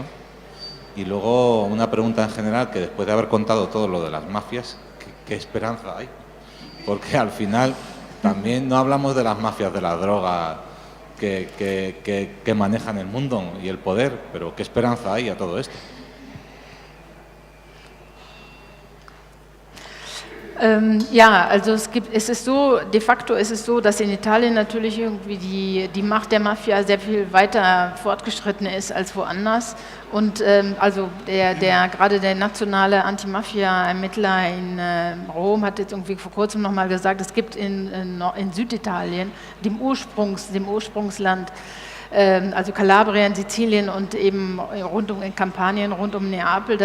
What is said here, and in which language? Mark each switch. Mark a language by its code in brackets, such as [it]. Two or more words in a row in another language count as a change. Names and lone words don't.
[es] Y luego una pregunta en general, que después de haber contado todo lo de las mafias, ¿qué esperanza hay? Porque al final también no hablamos de las mafias de la droga que manejan el mundo y el poder, pero ¿qué esperanza hay a todo esto? [de] Ja, also [la] de facto [de] ist es so, dass in Italien natürlich irgendwie die Macht der Mafia sehr viel weiter fortgeschritten ist als woanders. Und also gerade der nationale Anti-Mafia-Ermittler in Rom hat jetzt irgendwie vor kurzem nochmal gesagt, es gibt in Süditalien, dem Ursprungsland, also Kalabrien, Sizilien und eben in Kampanien, rund um Neapel.